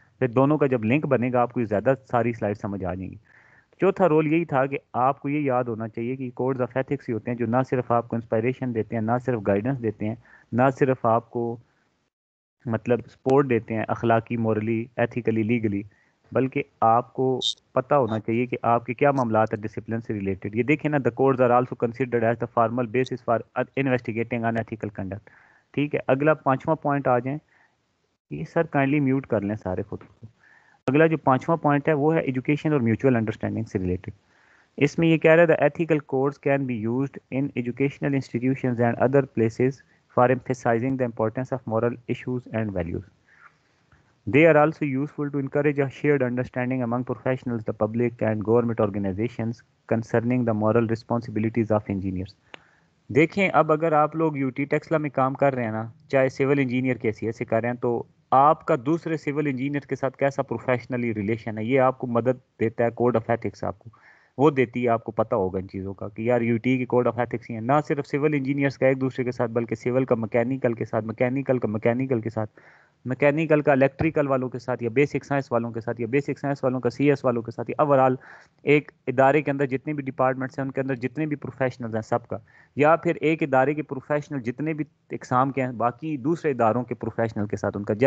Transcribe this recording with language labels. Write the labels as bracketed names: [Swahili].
[Urdu] پھر دونوں کا جب لنک بنے گا آپ کو زیادہ ساری سلائڈ سمجھ آ جائیں گی. چوتھا رول یہی تھا کہ آپ کو یہ یاد ہونا چاہیے کہ کوڈز آف ایتھکس ہی ہوتے ہیں جو نہ صرف آپ کو انسپائریشن دیتے ہیں, نہ صرف گائیڈنس دیتے ہیں, نہ صرف آپ کو مطلب سپورٹ دیتے ہیں اخلاقی, مورلی, ایتھیکلی, لیگلی, بلکہ آپ کو پتہ ہونا چاہیے کہ آپ کے کیا معاملات ہیں ڈسپلن سے ریلیٹڈ. یہ دیکھیں نا, [English] The codes are also considered as the formal basis for investigating in ethical conduct. [Urdu] ٹھیک ہے, اگلا 5واں پوائنٹ آ جائیں. یہ سر کائنڈلی میوٹ کر لیں سارے خود کو. اگلا جو 5واں پوائنٹ ہے وہ ہے ایجوکیشن اور میوچل انڈرسٹینڈنگ سے ریلیٹڈ. اس میں یہ کہہ رہا ہے [English] The ethical codes can be used in educational institutions and other places for emphasizing the importance of moral issues and values. They are also useful to encourage a shared understanding among professionals, the public, and government organizations concerning the moral responsibilities of engineers. [Urdu] دیکھیں اب اگر آپ لوگ U T Taxila میں کام کر رہے ہیں نا, چاہے سول انجینئر کی حیثیت سے کر رہے ہیں, تو آپ کا دوسرے سول انجینئر کے ساتھ کیسا پروفیشنلی ریلیشن ہے, یہ آپ کو مدد دیتا ہے کوڈ آف ایتھکس. آپ کو وہ دیتی ہے, آپ کو پتہ ہوگا ان چیزوں کا کہ یار یو ٹی کی کوڈ آف ایتھکس ہی ہیں. نہ صرف سول انجینئرس کا ایک دوسرے کے ساتھ, بلکہ سول کا مکینیکل کے ساتھ, مکینیکل کا مکینیکل کے ساتھ, مکینیکل کا الیکٹریکل والوں کے ساتھ, یا بیسک سائنس والوں کے ساتھ, یا بیسک سائنس والوں کا سی ایس والوں کے ساتھ, یا اوورآل ایک ادارے کے اندر جتنے بھی ڈپارٹمنٹس ہیں ان کے اندر جتنے بھی پروفیشنلز ہیں سب کا, یا پھر ایک ادارے کے پروفیشنل جتنے بھی اقسام کے ہیں باقی دوسرے اداروں کے پروفیشنل کے ساتھ ان کا.